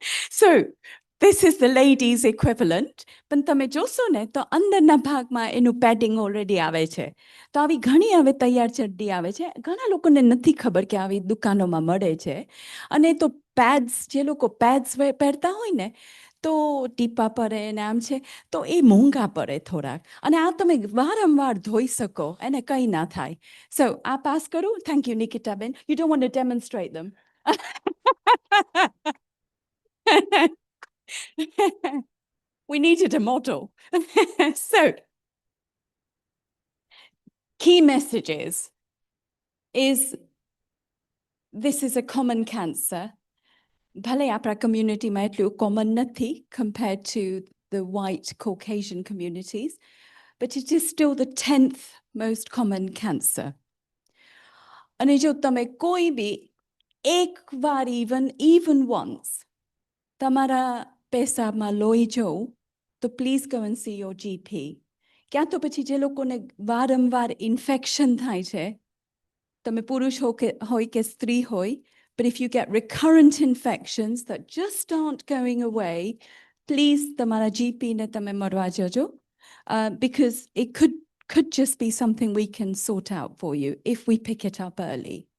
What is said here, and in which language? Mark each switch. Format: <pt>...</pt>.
<en>So, this is the ladies' equivalent.</en> <gu>પણ તમે જોશો ને તો અંદરના ભાગમાં એનું પેડિંગ ઓલરેડી આવે છે તો આવી ઘણી હવે તૈયાર ચડ્ડી આવે છે ઘણા લોકોને નથી ખબર કે આવી દુકાનોમાં મળે છે અને તો પેડ્સ જે લોકો પેડ્સ પહેરતા હોય ને તો ટીપા પડે ને આમ છે તો એ મોંઘા પડે થોડાક અને આ તમે વારંવાર ધોઈ શકો એને કંઈ ના થાય સો આ પાસ કરું</gu> <en>Thank you નિકિતાબેન you don't want to demonstrate them We needed a model. So, key messages is this is a common cancer.</en> <gu>ભલે આપણા કમ્યુનિટીમાં એટલું કોમન નથી</gu> <en>compared to the white Caucasian communities, but it is still the 10th most common cancer.</en> <gu>અને જો તમે કોઈ બી એક વાર</gu> <en>even once</en> <gu>તમારા પેશાબમાં લોહી જોઉં તો</gu> <en>please go and see your GP.</en> <gu>ક્યાં તો પછી જે લોકોને વારંવાર ઇન્ફેક્શન થાય છે તમે પુરુષ હોય કે સ્ત્રી હોય</gu> <en>but if you get recurrent infections that just aren't going away, please</en> <gu>tamara GP ne tame marwa jojo</gu> <en>because it could just be something we can sort out for you if we pick it up early.</en>